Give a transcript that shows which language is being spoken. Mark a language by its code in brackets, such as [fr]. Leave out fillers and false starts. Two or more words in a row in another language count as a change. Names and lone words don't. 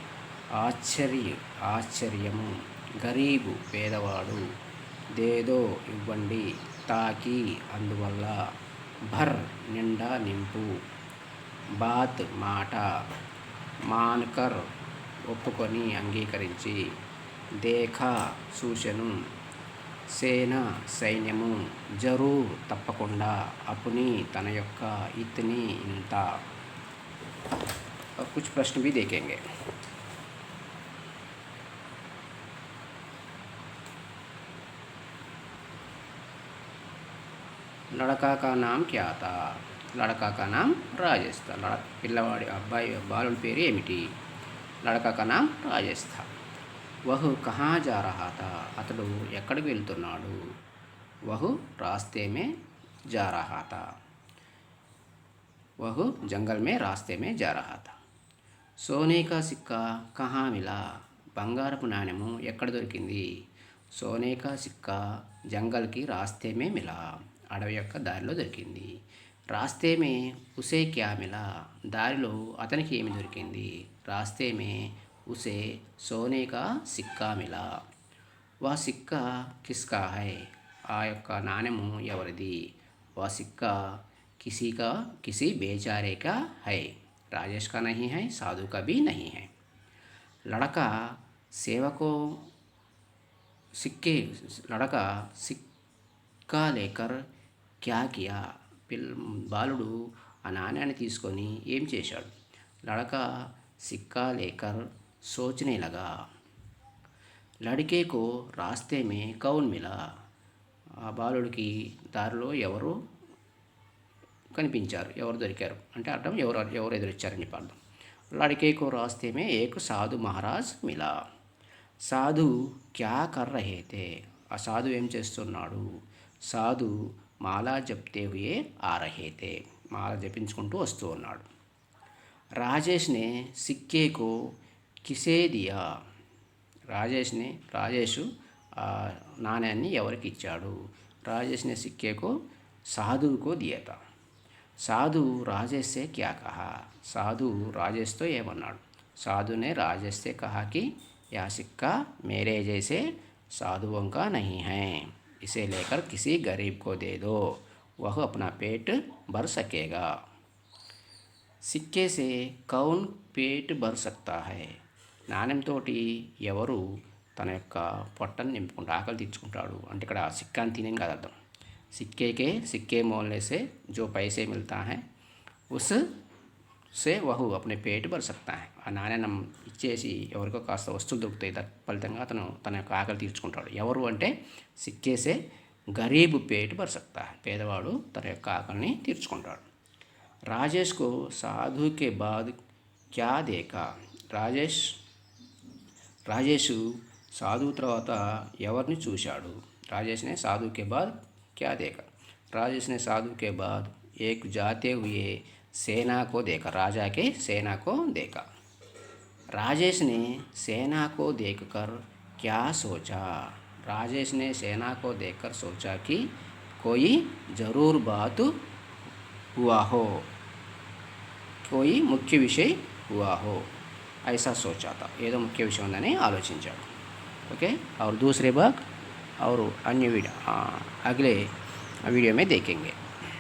[te] ఆశ్చర్యము, గరీబు పేదవాడు, దేదో ఇవ్వండి, తాకి అందువల్ల, భర్ నిండా నింపు, బాత్ మాట, మాన్కర్ ఒప్పుకొని అంగీకరించి, దేఖా చూచెను, సేన సైన్యము, జరూర్ తప్పకుండా, అపుని తన యొక్క, ఇతని ఇంత. [hi] और कुछ प्रश्न भी देखेंगे. लड़का का नाम क्या था? लड़का का नाम राजेश था. [te] పిల్లవాడి అబ్బాయి బాలుడి పేరు ఏమిటి? [hi] लड़का का नाम राजेश था. वह कहाँ जा रहा था, [te] అతడు ఎక్కడికి వెళ్తున్నాడు? [hi] वह रास्ते में जा रहा था. वह जंगल में रास्ते में जा रहा था. सोने का सिक्का कहाँ मिला, [te] బంగారపు నాణెము ఎక్కడ దొరికింది? [hi] सोने का सिक्का जंगल की रास्ते में मिला, [te] అడవి యొక్క దారిలో దొరికింది. [hi] रास्ते में उसे क्या मिला, [te] దారిలో అతనికి ఏమి దొరికింది? [hi] रास्ते में उसे सोने का सिक्का मिला. वो सिक्का किसका है, [te] ఆ యొక్క నాణెము ఎవరిది? [hi] वो सिक्का किसी बेचारे का है, राजेश का नहीं है, साधु का भी नहीं है. लड़का सेवको लड़का सिक्का लेकर क्या किया, [te] బాలుడు ఆ నాణ్యాన్ని తీసుకొని ఏం చేశాడు? [hi] लड़का सिक्का लेकर सोचने लगा. लड़के को रास्ते में कौन मिला, [te] ఆ బాలుడికి దారిలో ఎవరు కనిపించారు, ఎవరు దొరికారు అంటే అర్థం ఎవరు ఎదురొచ్చారని చెప్పి అర్థం. [hi] लड़के को रास्ते में एक साधु महाराज मिला. साधु क्या कर रहे थे, [te] ఆ సాధు ఏం చేస్తున్నాడు? [hi] साधु माला जपते हुए आ रहे थे, [te] మాల జపించుకుంటూ వస్తూ ఉన్నాడు. [hi] राजेश ने सिक्के को किसे दिया, [te] రాజేషు ఆ నాణ్యాన్ని ఎవరికి ఇచ్చాడు? [hi] राजेश ने सिक्के को साधुवु को दिया था. साधु राजेश से क्या कहा, [te] సాధు రాజేష్తో ఏమన్నాడు? [hi] साधु ने राजेश से कहा कि ये सिक्का मेरे जैसे సాధుओं का नहीं है, इसे लेकर किसी गरीब को दे दो, वह अपना पेट भर सकेगा. सिक्के से कौन पेट भर सकता है, [te] నాణ్యంతో ఎవరు తన యొక్క పొట్టను నింపుకుంటాడు, ఆకలి తీర్చుకుంటాడు అంటే ఇక్కడ సిక్కాని తినేం కాదు అర్థం. [hi] सिक्के मोलने से जो पैसे मिलता है उस से वह अपने पेट भर सकता है, [te] ఆ నాణ్యం ఇచ్చేసి ఎవరికో కాస్త వస్తువులు దొరుకుతాయి, ఫలితంగా అతను తన యొక్క ఆకలి తీర్చుకుంటాడు. ఎవరు అంటే [hi] सिक्के से गरीब पेट भर सकता है, [te] పేదవాడు తన యొక్క ఆకలిని తీర్చుకుంటాడు. [hi] राजेश को साधु के बाद क्या देखा, [te] రాజేషు సాధువు తర్వాత ఎవరిని చూశాడు? [hi] राजेश ने साधु के बाद क्या देखा, राजेश ने साधु के बाद एक जाते हुए सेना को देखा, राजा के सेना को देखा. राजेश ने सेना को देखकर क्या सोचा, राजेश ने सेना को देखकर सोचा कि कोई ज़रूर बात हुआ हो, कोई मुख्य विषय हुआ हो, ऐसा सोचा था, [te] ఏదో ముఖ్య విషయం ఉందని ఆలోచించాడు. [hi] ओके, और दूसरे भाग और अन्य वीडियो अगले वीडियो में देखेंगे.